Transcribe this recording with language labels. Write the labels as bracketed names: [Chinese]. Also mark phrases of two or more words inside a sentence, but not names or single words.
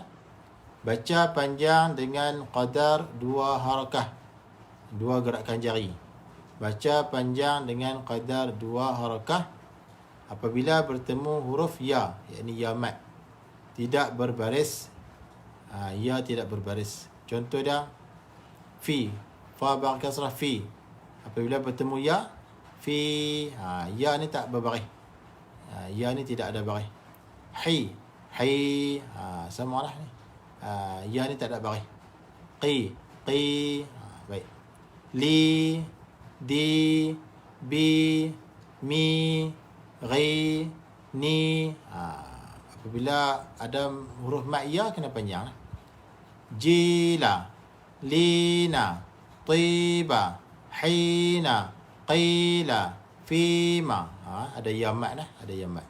[Malay] Baca panjang dengan qadar 2 harakah. 2 gerakan jari. Baca panjang dengan qadar 2 harakah apabila bertemu huruf ya, yakni ya mat. Tidak berbaris. Ya tidak berbaris. Contoh dia fi, fa bar kasrah fi. Apabila bertemu ya, fi, ya ni tak berbaris. Ya ni tidak ada baris. Hi, hi, sama lah ni. Ya ni tak ada baris. Qi, qi, baik. [Arabic] Li, di, bi, mi, ri, ni. [Malay] Apabila ada huruf mat ya kena panjang. [Arabic] Jila, lina, tiba, hina, qila, fima. [Malay] Ada ya mat dah, ada ya mat.